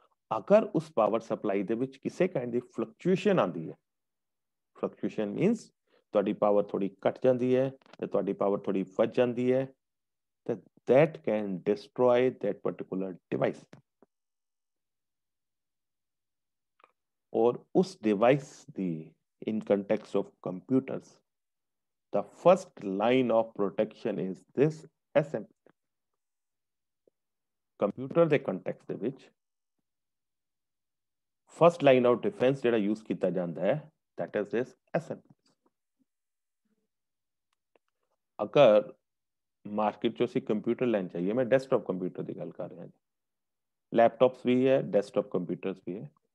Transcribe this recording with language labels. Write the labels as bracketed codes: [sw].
[pa] ਅਗਰ ਉਸ power supply ਦੇ ਵਿੱਚ ਕਿਸੇ ਕਾਈਂਡ ਦੀ ਫਲਕਚੁਏਸ਼ਨ ਆਉਂਦੀ ਹੈ, ਫਲਕਚੁਏਸ਼ਨ ਮੀਨਸ ਤੁਹਾਡੀ ਪਾਵਰ ਥੋੜੀ ਘਟ ਜਾਂਦੀ ਹੈ ਤੇ ਤੁਹਾਡੀ ਪਾਵਰ ਥੋੜੀ ਵੱਧ ਜਾਂਦੀ ਹੈ, ਤਾਂ [en] that can destroy that particular device। [hi] और उस device the [en] in context of computers, the first line of protection is this SMP। [pa] Computer ਦੇ ਕੰਟੈਕਸਟ ਦੇ ਵਿੱਚ ਫਸਟ ਲਾਈਨ ਆਫ ਡਿਫੈਂਸ ਜਿਹੜਾ ਯੂਜ਼ ਕੀਤਾ ਜਾਂਦਾ ਹੈ [en] that is this SMP। [pa] ਅਗਰ ਮਾਰਕੀਟ 'ਚੋਂ ਅਸੀਂ ਕੰਪਿਊਟਰ ਲੈਣ ਚਾਹੀਏ, ਮੈਂ ਡੈਸਕਟਾਪ ਕੰਪਿਊਟਰ ਦੀ ਗੱਲ ਕਰ ਰਿਹਾ ਜੀ, ਲੈਪਟਾਪਸ ਵੀ ਹੈ, ਡੈਸਕਟਾਪ ਕੰਪਿਊਟਰਸ ਵੀ ਹੈ।